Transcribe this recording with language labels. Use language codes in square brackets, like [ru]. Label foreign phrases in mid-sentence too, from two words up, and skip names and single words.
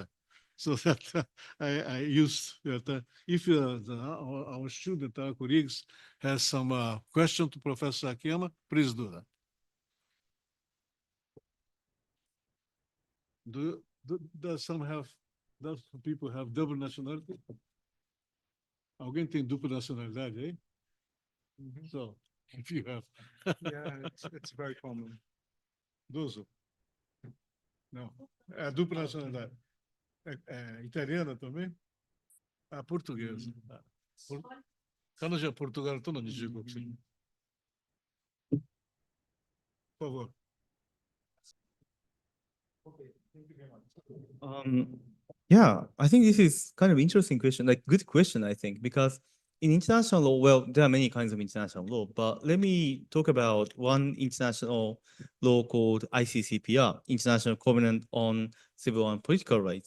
[en] So that I used that if our student, our colleagues has some question to Professor Akiyama, please do that. Does some people have double nationality? [pt] Alguém tem dupla nacionalidade aí? [en] So, if you have. Yeah, it's very common. Dozo? [pt] Não. É dupla nacionalidade. É italiana também? Ah, portuguesa. [ja] 彼女はポルトガルとの二重国籍。 [pt] Por favor. [en] Yeah, I think this is kind of interesting question, like good question, I think, because in international law, well, there are many kinds of international law, but let me talk about one international law called ICCPR, International Covenant on Civil and Political Rights.